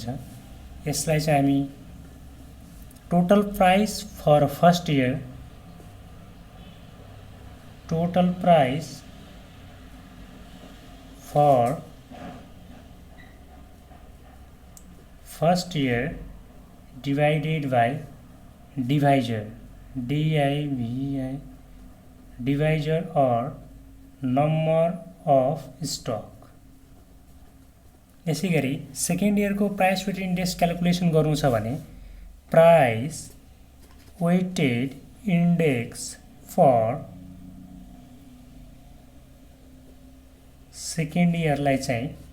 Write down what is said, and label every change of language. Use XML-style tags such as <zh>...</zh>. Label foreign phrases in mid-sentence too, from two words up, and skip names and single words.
<ne>यसलाई चाहिँ हामी</ne> <en>total price for first year, total price for first year divided by divisor, DIVI, divisor or number of stock.</en> <ne>यसै गरी</ne> <en>second year price weighted index calculation</en> <ne>गर्नु छ भने</ne> <en>price weighted index for second year</en> <ne>चाहिँ</ne>